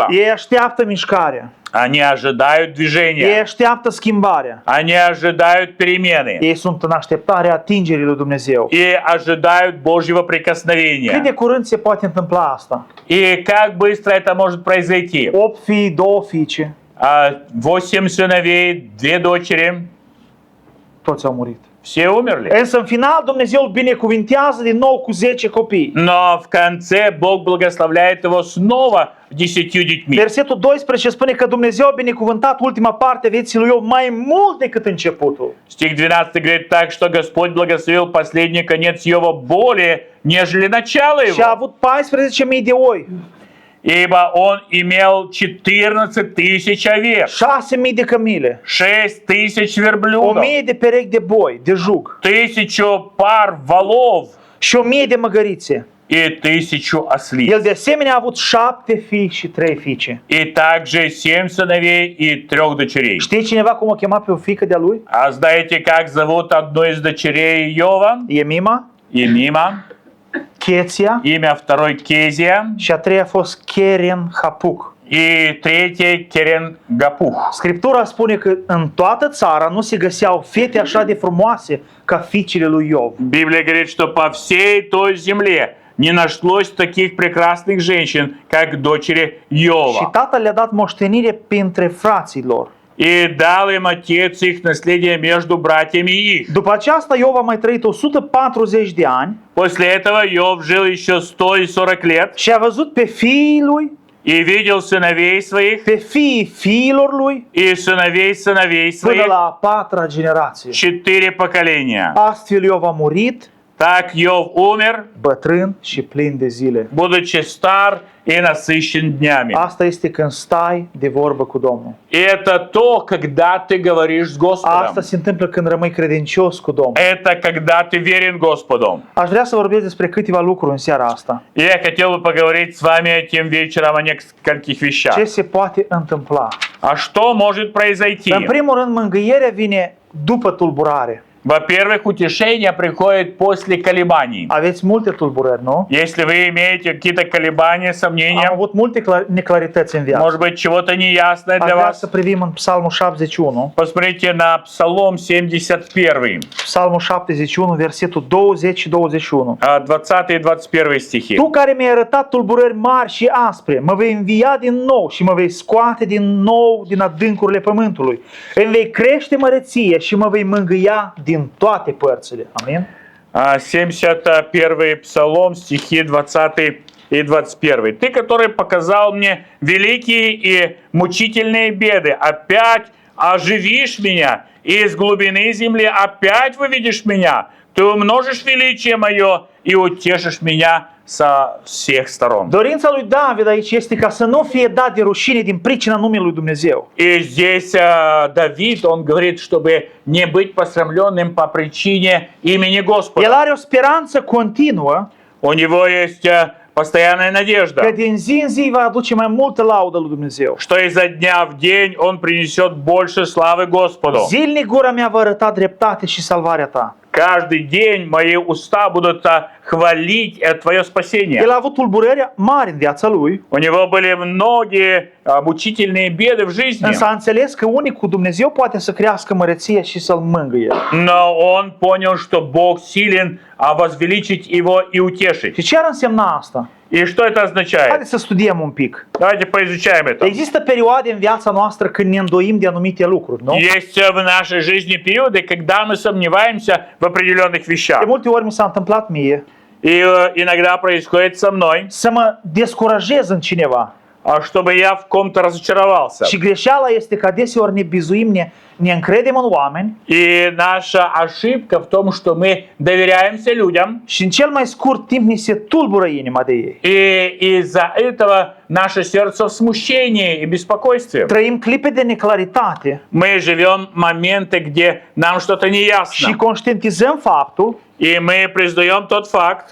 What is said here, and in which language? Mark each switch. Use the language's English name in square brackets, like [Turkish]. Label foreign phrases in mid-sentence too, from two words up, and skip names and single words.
[Romanian] Ei așteaptă mișcarea. [Russian] Они ожидают [Romanian] Ei [Russian] движения. [Romanian] așteaptă schimbarea. [Russian] Они ожидают перемены. [Romanian] Ei sunt în așteptarea atingerii lui Dumnezeu. [Russian] И ожидают Божьего [Romanian] Cât de [Russian] прикосновения. [Romanian] curând se poate întâmpla asta? [Russian] И как bыстро это может произойти? [Romanian] 8 fii, 2 fiice, [Russian] 8 сыновей, 2 дочери. [Romanian] toți au murit. [Russian] Все умерли. [Romanian] Însă în final Dumnezeu îl binecuvintează din nou cu 10 copii. [Russian] Но в конце Бог благословляет его снова 10 детьми. [Romanian] Versetul 12 spune că Dumnezeu a binecuvântat ultima parte a vieții lui Iov mai mult decât începutul. [Russian] Стих 12 говорит так, что Господь благословил последний конец Иова более, нежели начало [Romanian] Și a [Russian] его. [Romanian] avut 14.000 de oi, [Russian] Ибо он имел 14 тысяч овец, [Romanian] 6.000 de cămile, [Russian] 6 тысяч верблюдов, [Romanian] 1.000 de perechi de boi, de jug [Russian] 1000 пар волов [Romanian] și 1.000 de măgărițe. [Russian] и 1000 ослиц. [Romanian] El de asemenea a avut 7 fii și 3 fiice. [Russian] И также 7 сыновей и 3 дочерей. [Romanian] Știi cineva cum o chema pe o fiică de-a lui? [Russian] А знаете, как зовут одну из дочерей Иова? [Romanian] Emima, [Russian] Емима. [Romanian] Cheția [Russian] Имя второй Кезия. [Romanian] și a treia a fost Keren Hapuk. [Russian] И третий Керен Гапух. [Romanian] Scriptura spune că în toată țara nu se găseau fete așa de frumoase ca fiicele lui Iov. [Russian] Библия говорит, что по всей той земле не нашлось таких прекрасных женщин, как дочери [Romanian] Și [Russian] Иова. [Romanian] tatăl le-a dat moștenire printre frații lor. [Russian] И дал им отец их наследие между братьями их. [Romanian] După aceasta Iov a mai trăit 140 de ani [Russian] После этого Иов жил еще 140 лет [Romanian] și a văzut pe fiii lui, [Russian] и видел сыновей своих [Romanian] pe fiii fiilor lui, [Russian] и сыновей сыновей [Romanian] până [Russian] своих, [Romanian] la a patra generație. [Russian] 4 поколения. [Romanian] Astfel Iov a murit [Russian] Так Иов умер, [Romanian] bătrân și plin de zile. [Russian] будучи стар и насыщен днями. [Romanian] Asta este când stai de vorbă cu Domnul. [Russian] И это то, когда ты говоришь с Господом. [Romanian] Asta se întâmplă când rămâi credincios cu Domnul. [Russian] Это когда ты верен Господу. [Romanian] Aș vrea să vorbesc despre câteva lucruri în seara asta. [Russian] И я хотел бы поговорить с вами этим вечером о нескольких вещах. [Romanian] Ce se poate întâmpla? [Russian] А что может произойти? [Romanian] În primul rând, mângâierea vine după tulburare. [Russian] Во-первых, утешение приходит после колебаний. [Romanian] Aveți multe tulburări, nu? [Russian] Если вы имеете какие-то колебания, [Romanian] Am [Russian] сомнения, [Romanian] avut multe neclarități în viață. [Russian] может быть, чего-то неясное [Romanian] Aș [Russian] для [Romanian] vrea [Russian] вас, [Romanian] să privim în Psalmul 71. [Russian] посмотрите на Псалом 71, [Romanian] Psalmul 71, versetul 20 și 21. 20 и 21 стихи. Tu care mi-ai arătat tulburări mari și aspre, mă vei învia din nou și mă vei scoate din nou din adâncurile pământului. Îmi vei crește măreție și mă vei mângâia din toate părțile. Amin? [Russian] 71 Псалом, стихи 20 и 21. Ты, который показал мне великие и мучительные беды, опять оживишь меня, и из глубины земли опять выведешь меня. Ты умножишь величие мое и утешишь меня со всех сторон. [Romanian] Dorința lui David aici este ca să nu fie dat de rușine din pricina numelui lui Dumnezeu. [Russian] И здесь Давид, он говорит, чтобы не быть посрамленным по причине имени [Romanian] El [Russian] Господа. [Romanian] are o speranță continuă [Russian] У него есть постоянная надежда, [Romanian] că din zi în zi va aduce mai multă laudă lui Dumnezeu. [Russian] что изо дня в день он принесет больше славы Господу. [Romanian] Zilnic gura mea va arăta dreptate și salvarea ta. [Russian] каждый день мои уста будут хвалить Твое спасение. [Romanian] El a avut tulburări mari în viața lui, [Russian] У него были многие мучительные беды в жизни, [Romanian] însă a înțeles că unicul Dumnezeu poate să crească măreția și să-l mângâie. [Russian] но он понял, что Бог силен возвеличить его и утешить. [Romanian] Și ce ar însemna asta? [Russian] И что это означает? [Romanian] Haideți să studiem un pic. [Russian] Давайте поизучаем это. [Romanian] Există perioade în viața noastră când ne îndoim de anumite lucruri, nu? [Russian] Есть в нашей жизни периоды, когда мы сомневаемся в определенных вещах. [Romanian] De multe ori mi s-a întâmplat mie [Russian] И иногда происходит со мной, [Romanian] să mă descurajez în cineva. [Russian] чтобы я в ком-то разочаровался. [Romanian] Și greșeala este că adeseori ne bizuim, ne încredem în oameni [Russian] И наша ошибка в том, что мы доверяемся людям, [Romanian] și în cel mai scurt timp ni se tulbură inima de ei. [Russian] и из-за этого наше сердце в смущении и беспокойстве. [Romanian] Trăim clipe de neclaritate [Russian] Мы живем моменты, где нам что-то [Romanian] și [Russian] неясно. [Romanian] conștientizăm faptul [Russian] И мы признаем тот факт,